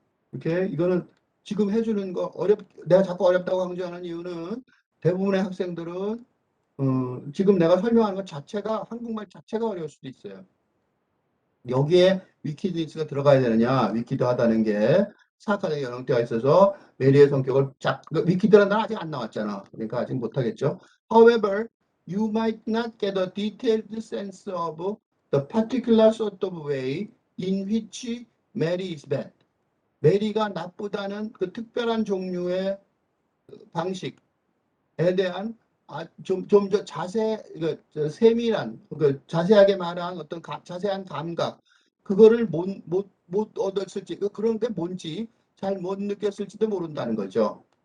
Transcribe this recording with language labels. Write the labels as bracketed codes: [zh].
[ko] 이렇게 이거는 지금 해주는 거 내가 자꾸 어렵다고 강조하는 이유는 대부분의 학생들은 지금 내가 설명하는 것 자체가 한국말 자체가 어려울 수도 있어요. 여기에 위키드니스가 들어가야 되느냐 위키드 하다는 게 사악하게 연령대가 있어서 메리의 성격을 위키드란 단어 아직 안 나왔잖아. 그러니까 아직 못하겠죠. [en] However, you might not get a detailed sense of the particular sort of way in which Mary is bad. [ko] 메리가 나쁘다는 그 특별한 종류의 방식에 대한 좀 더 세밀한 자세하게 말한 어떤 자세한 감각 그거를 못 얻었을지 그런 게 뭔지 잘 못 느꼈을지도 모른다는 거죠.